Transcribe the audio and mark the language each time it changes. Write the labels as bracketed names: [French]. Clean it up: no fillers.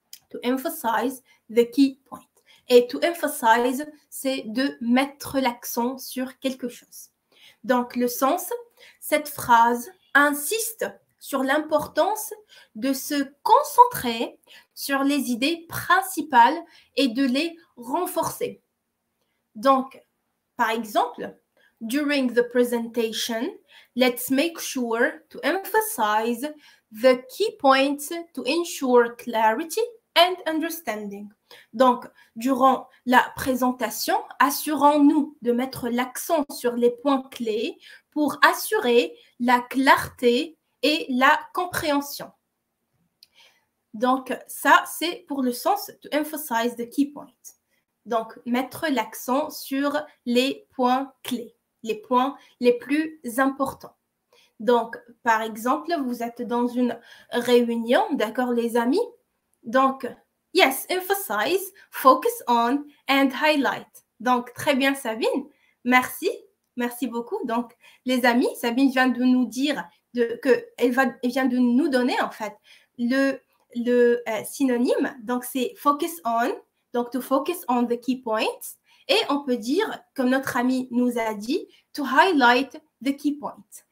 [English] To emphasize the key point. [French] Et [English] to emphasize, [French] c'est de mettre l'accent sur quelque chose. Donc, le sens, cette phrase insiste sur l'importance de se concentrer sur les idées principales et de les renforcer. Donc, par exemple, [English] during the presentation, let's make sure to emphasize the key points to ensure clarity and understanding. [French] Donc, durant la présentation, assurons-nous de mettre l'accent sur les points clés pour assurer la clarté et la compréhension. Donc, ça, c'est pour le sens [English] to emphasize the key point. [French] Donc, mettre l'accent sur les points clés, les points les plus importants. Donc, par exemple, vous êtes dans une réunion, d'accord, les amis? [English] Donc, yes, emphasize, focus on and highlight. [French] Donc, très bien, Sabine. Merci. Merci beaucoup. Donc, les amis, Sabine vient de nous dire elle vient de nous donner, en fait, le synonyme. Donc, c'est [English] focus on. [French] Donc, [English] to focus on the key points. [French] Et on peut dire, comme notre ami nous a dit, [English] to highlight the key point.